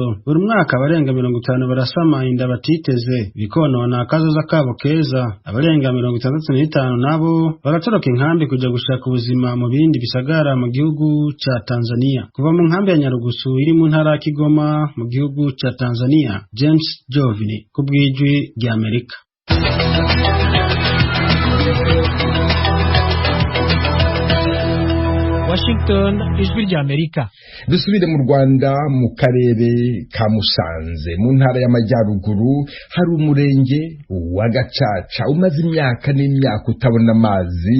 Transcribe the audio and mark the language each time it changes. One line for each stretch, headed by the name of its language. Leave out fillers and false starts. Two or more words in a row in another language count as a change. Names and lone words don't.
Rundi: Buri mwaka abarenga 50 barasama inda batiteze bikonona akazoza kabo keza. Abarenga 65 nabo baratoroka inkambi kuja gushaka ubuzima mu bindi bisagara mu gihugu ca Tanzania. Kuva mu nkambi ya Nyarugusu iri mu ntara ya Kigoma mu gihugu ca Tanzania, James Jovini kubwijwi rya Amerika. Washington, ijwi rya Amerika.
Kinyarwanda: Dusubire mu Rwanda mu karere ka Musanze mu ntara y'Amajyaruguru hari umurenge wa Gacaca umaze imyaka n'imyaka utabona amazi.